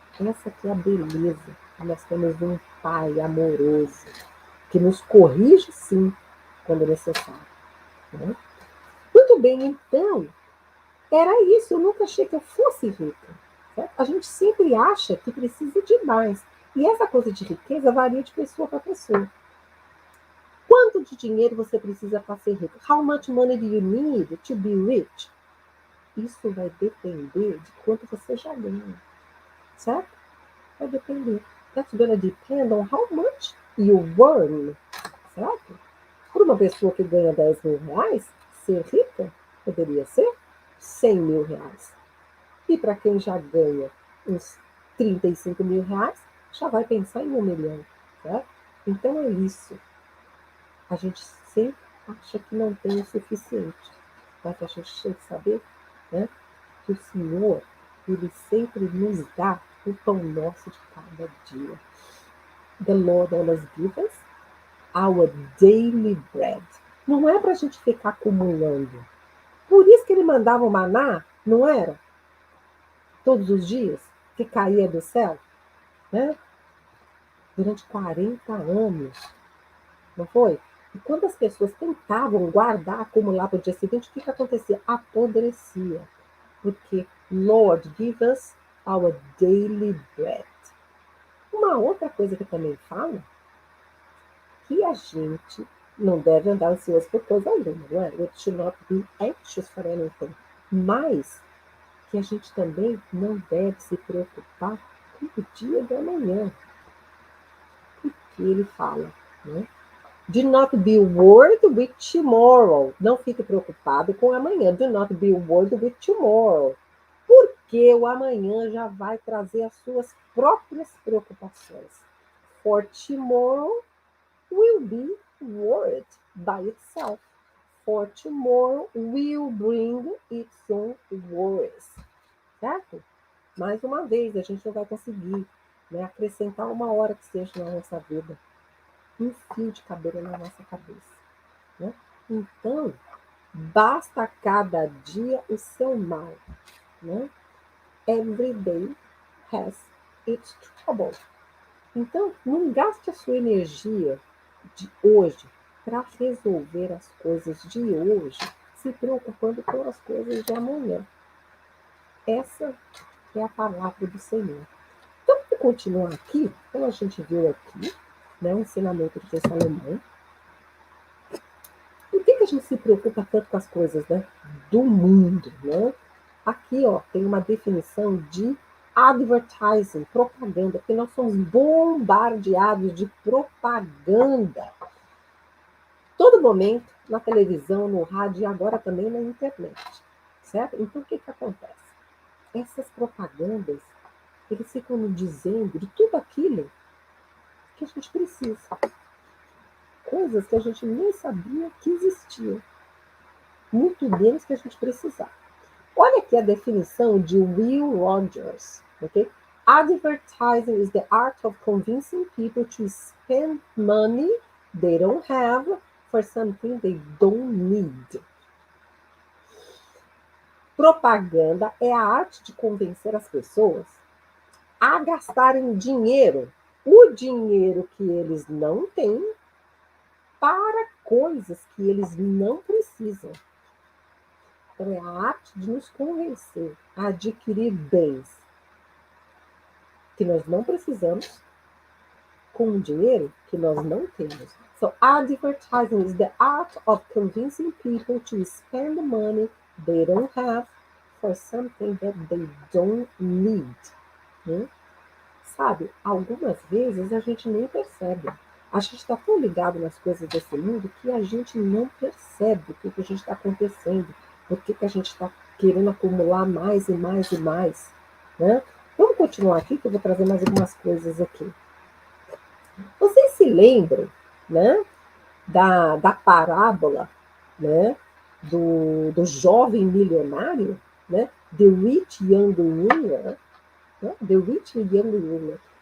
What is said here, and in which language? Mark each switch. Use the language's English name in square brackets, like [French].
[Portuguese] Essa aqui é a beleza. Nós temos um Pai amoroso, que nos corrige, sim, quando necessário. Né? Muito bem, então, era isso. Eu nunca achei que eu fosse rica. Certo? A gente sempre acha que precisa de mais. E essa coisa de riqueza varia de pessoa para pessoa. Quanto de dinheiro você precisa para ser rico? [English] How much money do you need to be rich? [Portuguese] Isso vai depender de quanto você já ganha, certo? Vai depender. [English] That's gonna depend on how much you earn, certo? [Portuguese] Para uma pessoa que ganha 10 mil reais, ser rica poderia ser 100 mil reais. E para quem já ganha uns 35 mil reais, já vai pensar em 1 milhão, certo? Então é isso. A gente sempre acha que não tem o suficiente. Mas a gente tem que saber, né, que o Senhor, Ele sempre nos dá o pão nosso de cada dia. [English] The Lord always gives us our daily bread. [Portuguese] Não é para a gente ficar acumulando. Por isso que Ele mandava o maná, não era? Todos os dias, que caía do céu, né? Durante 40 anos. Não foi? E quando as pessoas tentavam guardar, acumular para o dia seguinte, o que acontecia? Apodrecia. [English] Porque, Lord, give us our daily bread. [Portuguese] Uma outra coisa que também fala, que a gente não deve andar ansioso por coisa alguma, não é? [English] We should not be anxious for anything. [Portuguese] Mas que a gente também não deve se preocupar com o dia de amanhã. Porque ele fala, né? [English] Do not be worried with tomorrow. [Portuguese] Não fique preocupado com amanhã. [English] Do not be worried with tomorrow. [Portuguese] Porque o amanhã já vai trazer as suas próprias preocupações. [English] For tomorrow will be worried by itself. For tomorrow will bring its own worries. [Portuguese] Certo? Mais uma vez, a gente não vai conseguir, né, acrescentar uma hora que seja na nossa vida. Um fio de cabelo na nossa cabeça. Né? Então, basta cada dia o seu mal. Né? [English] Every day has its trouble. [Portuguese] Então, não gaste a sua energia de hoje para resolver as coisas de hoje, se preocupando com as coisas de amanhã. Essa é a palavra do Senhor. Então, vamos continuar aqui, como a gente viu aqui, né, o ensinamento de Salomão. Por que a gente se preocupa tanto com as coisas, né, do mundo? Né? Aqui ó, tem uma definição de advertising, propaganda, porque nós somos bombardeados de propaganda. Todo momento, na televisão, no rádio e agora também na internet. Certo? Então, o que acontece? Essas propagandas, eles ficam nos dizendo de tudo aquilo que a gente precisa. Coisas que a gente nem sabia que existiam. Muito menos que a gente precisava. Olha aqui a definição de Will Rogers. Okay? [English] Advertising is the art of convincing people to spend money they don't have for something they don't need. [Portuguese] Propaganda é a arte de convencer as pessoas a gastarem dinheiro, o dinheiro que eles não têm, para coisas que eles não precisam. Então, é a arte de nos convencer a adquirir bens que nós não precisamos com dinheiro que nós não temos. [English] So, advertising is the art of convincing people to spend the money they don't have for something that they don't need. [Portuguese] Sabe, algumas vezes a gente nem percebe. A gente está tão ligado nas coisas desse mundo que a gente não percebe o que a gente está acontecendo, o que a gente está querendo acumular mais e mais e mais. Né? Vamos continuar aqui, que eu vou trazer mais algumas coisas aqui. Vocês se lembram, né, da parábola, né, do jovem milionário, né, [English] The Rich Young Ruler, [Portuguese] né, The Rich Young Ruler.